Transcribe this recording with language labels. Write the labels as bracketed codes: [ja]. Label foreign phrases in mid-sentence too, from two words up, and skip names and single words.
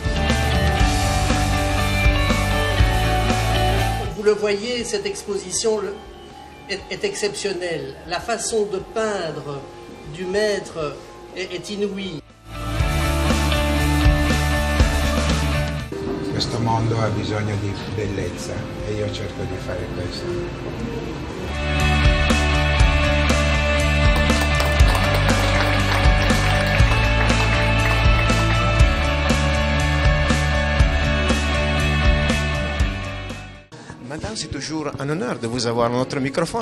[fr] Vous le voyez, cette exposition est exceptionnelle. La façon de peindre du maître est inouïe. [it] Questo mondo ha bisogno di bellezza e io cerco di fare questo. [fr] Madame, c'est toujours un honneur de vous avoir à notre microphone.